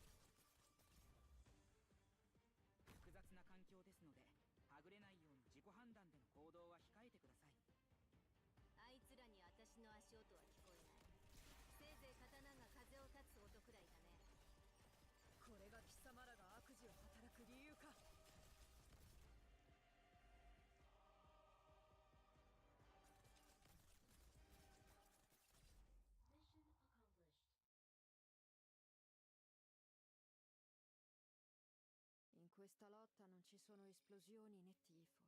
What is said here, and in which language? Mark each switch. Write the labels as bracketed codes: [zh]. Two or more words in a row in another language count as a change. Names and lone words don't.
[ja] 複雑な環境ですので、はぐれないように自己判断での行動は控えてください。あいつらに私の足音は聞こえない。せいぜい刀が風を立つ音くらいだね。これが貴様らが悪事を働く理由か。 [it] In questa lotta non ci sono esplosioni né tifo.